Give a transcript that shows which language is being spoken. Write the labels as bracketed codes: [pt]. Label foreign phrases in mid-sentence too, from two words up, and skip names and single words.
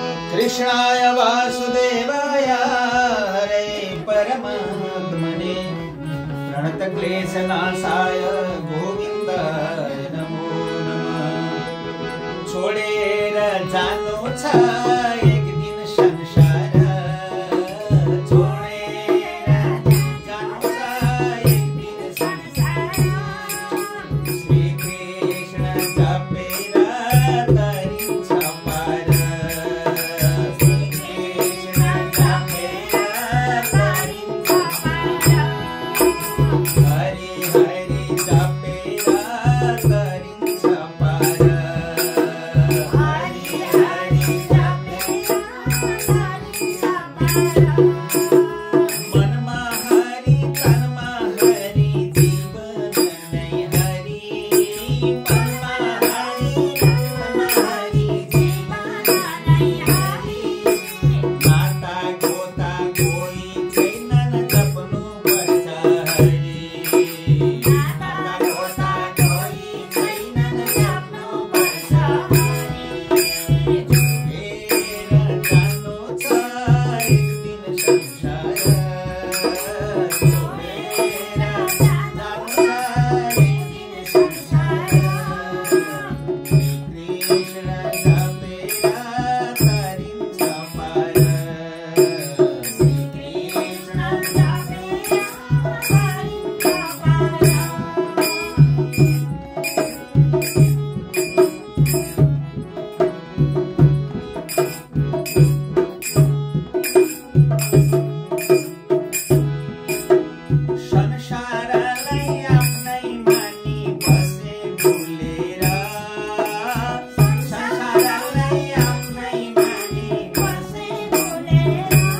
[sa] कृष्णाय वासुदेवाय हरे परमात्मने प्रणतक्लेशनाशाय गोविन्दाय नमो नमः। [ne] छोडेर जानु छ एक दिन संसार, छोडेर जानु छ एक दिन संसार। श्री कृष्ण जपेर तरिन्छ पार, श्री कृष्ण जपेर तरिन्छ पार। हरि हरि जपेर तरिन्छ पार, हरि हरि जपेर तरिन्छ पार। मनमा हरि तनमा हरि जीवन नै हरि, मनमा हरि तनमा हरि जीवन नै हरि। माता गोता कोही छैनन् जप्नु पर्छ हरि, माता गोता कोही छैनन् जप्नु पर्छ हरि। छोडेर जानु छ एक दिन संसार, छोडेर जानु छ एक दिन संसार। श्री कृष्ण जपेर तरिन्छ पार, श्री कृष्ण जपेर तरिन्छ पार। संसारलाई आफ्नै मानी बसे भुलेर, संसारलाई आफ्नै मानी बसे भुलेर।